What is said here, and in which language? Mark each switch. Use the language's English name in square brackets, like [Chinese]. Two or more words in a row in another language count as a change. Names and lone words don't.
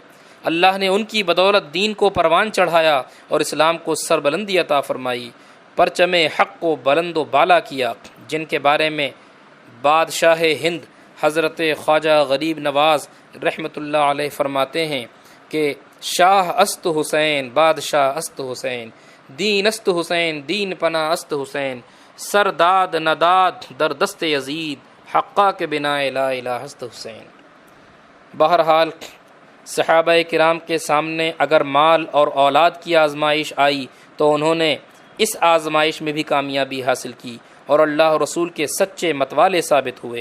[Urdu] اللہ نے ان کی بدولت دین کو پروان چڑھایا اور اسلام کو سربلندی عطا فرمائی، پرچم حق کو بلند و بالا کیا، جن کے بارے میں بادشاہ ہند حضرت خواجہ غریب نواز رحمۃ اللہ علیہ فرماتے ہیں کہ [Persian] شاہ است حسین، بادشاہ است حسین، دین است حسین، دین پناہ است حسین، سرداد نداد در دست یزید، حقہ کے بنا لا الہ است حسین۔ [Urdu] بہرحال صحابہ کرام کے سامنے اگر مال اور اولاد کی آزمائش آئی تو انہوں نے اس آزمائش میں بھی کامیابی حاصل کی اور اللہ رسول کے سچے متوالے ثابت ہوئے۔